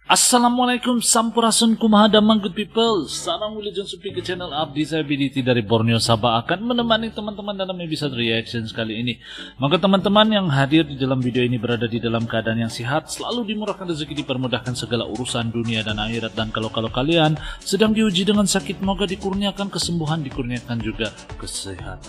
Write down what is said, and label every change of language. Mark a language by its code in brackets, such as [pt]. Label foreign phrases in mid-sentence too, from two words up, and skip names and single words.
[su] Assalamualaikum, sampurasun kumaha damang [en] good people. [su] Sarang Wilujeng Supi ke channel Abdi [ms] saya BDT dari Borneo Sabah akan menemani teman-teman dalam episode reaction kali ini. Maka teman-teman yang hadir di dalam video ini berada di dalam keadaan yang sehat, selalu dimurahkan rezeki, dipermudahkan segala urusan dunia dan akhirat. Dan kalau kalian sedang diuji dengan sakit, moga dikurniakan kesembuhan, dikurniakan juga kesehatan.